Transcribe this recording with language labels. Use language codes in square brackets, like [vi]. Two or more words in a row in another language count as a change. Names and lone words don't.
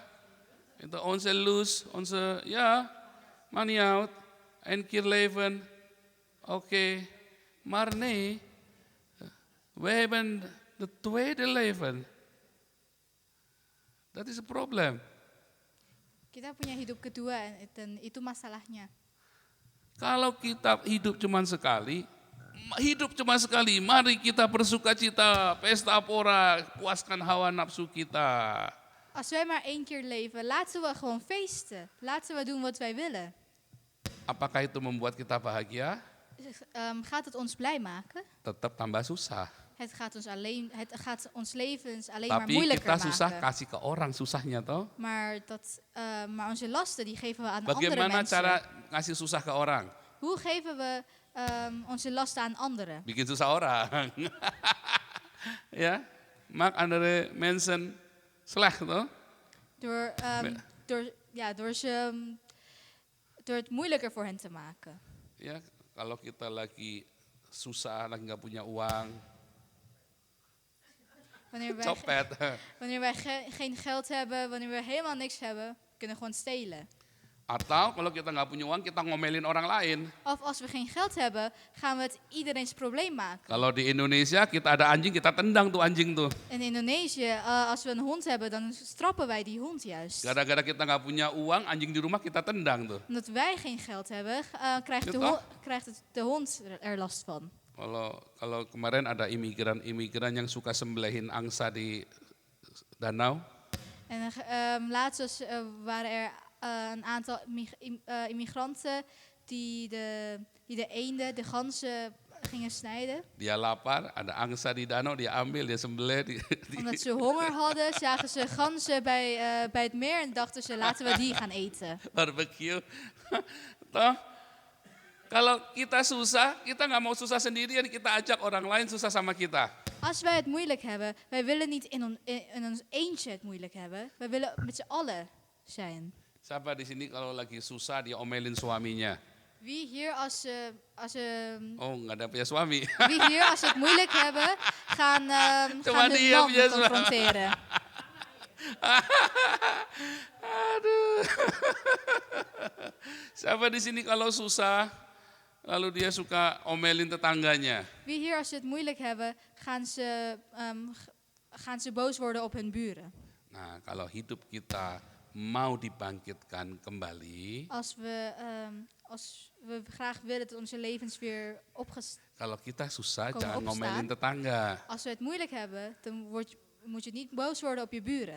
[nl] Itu onze lust, onze, ja, maakt niet uit. Eén keer leven. Oké. Maar nee, we hebben de tweede leven. Dat is het probleem. [id] Kita punya hidup kedua dan itu masalahnya. Kalau kita hidup cuma sekali, mari kita bersuka cita, pesta pora, puaskan hawa nafsu kita. [nl] Als wij maar 1 keer leven, laten we gewoon feesten. Laten we doen wat wij willen. [id] Apakah itu membuat kita bahagia? [nl] Gaat het ons blij maken? [id] Tetap tambah susah. [nl] Het gaat ons levens alleen maar [id] Tapi [nl] moeilijker [id] kita susah [nl] maken. [id] kasih ke orang susahnya toh. [nl] Maar onze lasten die geven we aan andere [id] Bagaimana [nl] mensen. [id] cara ngasih susah ke orang? [nl] Hoe geven we onze lasten aan anderen? [id] Bikin susah orang. [nl] Ja, maak andere mensen slecht toh. Door het moeilijker voor hen te maken. [id] Ya, kalau kita lagi susah, lagi nggak punya uang, copet. [nl] Wanneer wij geen geld hebben, wanneer we helemaal niks hebben, kunnen we gewoon stelen. [id] Atau kalau kita nggak punya uang, kita ngomelin orang lain. [nl] Of als we geen geld hebben, gaan we het iedereen's probleem maken. [id] Kalau di Indonesia kita ada anjing, kita tendang tuh anjing tuh. [nl] In Indonesië, als we een hond hebben, dan strappen wij die hond juist. [id] Gara-gara kita nggak punya uang, anjing di rumah kita tendang tuh. [nl] Omdat wij geen geld hebben, krijgt de hond er last van. [id] Kalau kemarin ada imigran yang suka sembelihin angsa di danau. [nl] En laatst waren er een aantal immigranten die de eenden, de ganzen gingen snijden. [id] Dia lapar, ada angsa di danau, dia ambil, dia sembelih. [nl] Omdat ze honger hadden, zagen ze ganzen bij het meer en dachten ze, laten we die gaan eten. [id] Barbecue. Toh, kalau kita susah, kita nggak mau susah sendirian, kita ajak orang lain susah sama kita. [nl] Als wij het moeilijk hebben, wij willen niet in ons eentje het moeilijk hebben. Wij willen met z'n allen zijn. [id] Siapa di sini kalau lagi susah dia omelin suaminya? [nl] Wie hier als ze [id] Oh, nggak ada punya suami. [nl] wie hier als ze het moeilijk hebben, gaan [id] Cuma [nl] hun [id] dia [nl] man [id] punya suami. [nl] confronteren. [id] Aduh. Siapa di sini kalau susah, lalu dia suka omelin tetangganya? [nl] Wie hier als ze het moeilijk hebben, gaan ze boos worden op hun buren. [id] Nah, kalau hidup kita mau dibangkitkan kembali, [nl] Als we graag willen dat onze levens weer [id] kalau kita susah [nl] Komen [id] jangan [nl] opstaan. [id] ngomelin tetangga. [nl] als we het moeilijk hebben, dan moet je niet boos worden op je buren.